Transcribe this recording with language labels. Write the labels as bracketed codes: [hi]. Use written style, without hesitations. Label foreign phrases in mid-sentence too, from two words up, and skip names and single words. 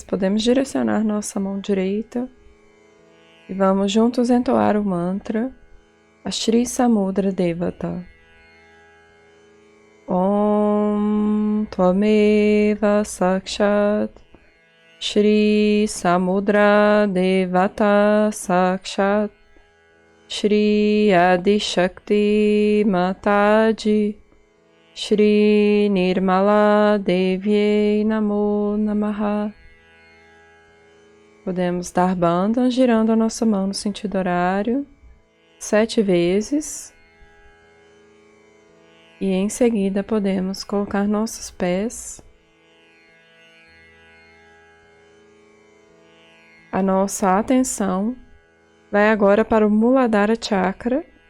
[pt] Podemos direcionar nossa mão direita e vamos juntos entoar o mantra Shri Samudra Devata. [sa] Om Tvameva Sakshat Shri Samudra Devata Sakshat Shri Adi Shakti Mataji Shri Nirmala Devyai Namo Namaha. [pt] Podemos dar bandhas girando a nossa mão no sentido horário 7 vezes. E em seguida podemos colocar nossos pés. A nossa atenção vai agora para o Muladhara Chakra.